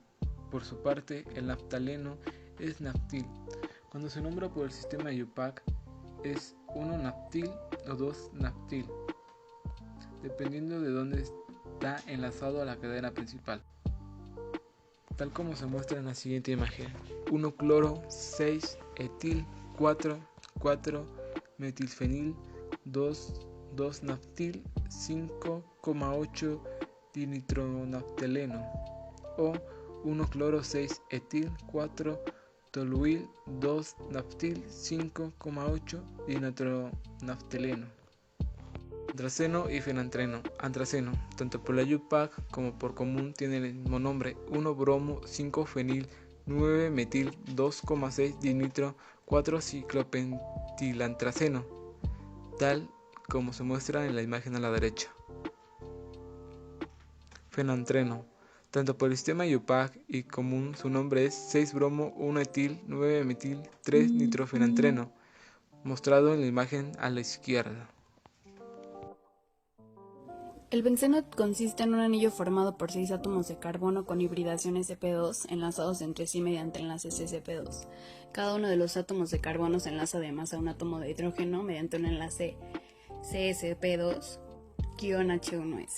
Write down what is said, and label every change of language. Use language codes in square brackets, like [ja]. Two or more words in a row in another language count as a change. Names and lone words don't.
[es] Por su parte, el naftaleno es naftil. Cuando se nombra por el sistema IUPAC, es 1-naftil o 2-naftil, dependiendo de dónde está enlazado a la cadena principal, tal como se muestra en la siguiente imagen: 1-cloro, 6-etil, 4-4-metilfenil, 2-naftil, 5,8 dinitronaftaleno o 1-cloro, 6-etil, 4-toluil, 2-naftil, 5,8 dinitronaftaleno. Antraceno y fenantreno. Antraceno, tanto por la IUPAC como por común, tienen el mismo nombre: 1-bromo, 5-fenil, 9-metil, 2,6 dinitro, 4-ciclopentilantraceno, tal como se muestra en la imagen a la derecha. Fenantreno, tanto por el sistema IUPAC y común, su nombre es 6-bromo, 1-etil, 9-metil, 3-nitrofenantreno, mostrado en la imagen a la izquierda. El benceno consiste en un anillo formado por 6 átomos de carbono con hibridación sp2 enlazados entre sí mediante enlaces sp2. Cada uno de los átomos de carbono se enlaza además a un átomo de hidrógeno mediante un enlace CsP2-H1s.